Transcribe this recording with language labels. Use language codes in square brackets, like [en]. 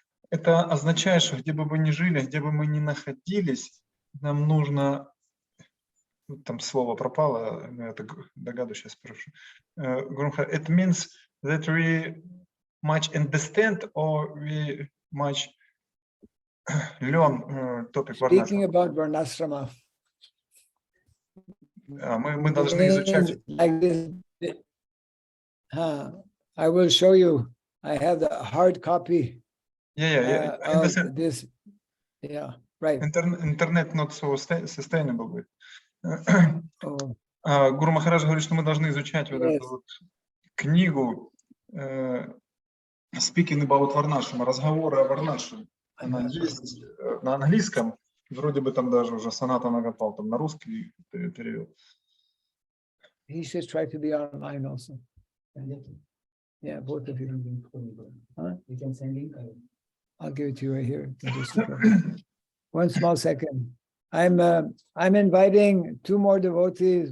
[ru] Это означает, что где бы мы ни жили, где бы мы ни находились, нам нужно... Там слово пропало, я догадываюсь, сейчас спрошу. [en] It means that we much understand or we much learn topic Varnashrama. Speaking about Varnashrama. [ru] Мы должны изучать. [en] Like this, I will show you. I have the hard copy of this. Yeah, right. Internet not so sustainable. Oh. [ru] Гуру Махарадж говорит, что мы должны изучать вот эту вот книгу Speaking about Varnashrama, разговоры о Варнашраме. Она есть на английском. Вроде бы там даже уже Саната Нагапал там на русский перевел. [en] He should try to be online also. Yeah, both of you. Huh? You can send link. I'll give it to you right here. One small second. I'm inviting two more devotees.